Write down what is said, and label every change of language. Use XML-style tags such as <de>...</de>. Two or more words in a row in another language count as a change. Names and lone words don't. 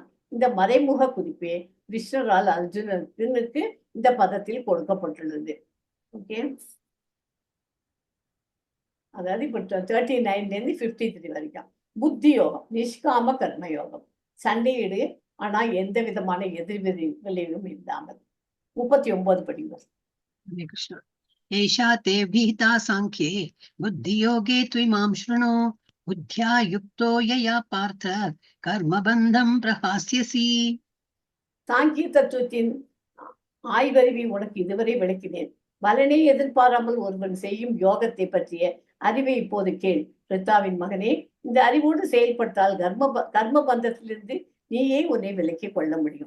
<ta>இந்த மறைமுக குறிப்பே கிருஷ்ணரால் அர்ஜுனனுக்கு இந்த பதத்தில் கொடுக்கப்பட்டுள்ளது. ஓகே, அதாவது இப்ப 39 53 வரைக்கும் புத்தி யோகம், நிஷ்காம கர்ம யோகம், சண்டையீடு ஆனா எந்த விதமான எதிர்விளைவும் இல்லாமல். 39 படிகள்.</ta> <hi>हरे कृष्ण।</hi> <sa>एषा ते भीता साङ्ख्ये बुद्धियोगे त्विमां शृणु बुद्ध्या युक्तो यया पार्थ कर्मबन्धं प्रहास्यसि।</sa> <ta>சாங்கிய தத்துவத்தின் ஆய்வறிவை உனக்கு இதுவரை விளக்கினேன். பலனை எதிர்பாராமல் ஒருவன் செய்யும் யோகத்தை பற்றிய அறிவை இப்போது கேள். பிரித்தாவின் மகனே, இந்த அறிவோடு செயல்பட்டால் கர்ம பந்தத்திலிருந்து நீயே உன்னை விலக்கிக் கொள்ள முடியும்.</ta>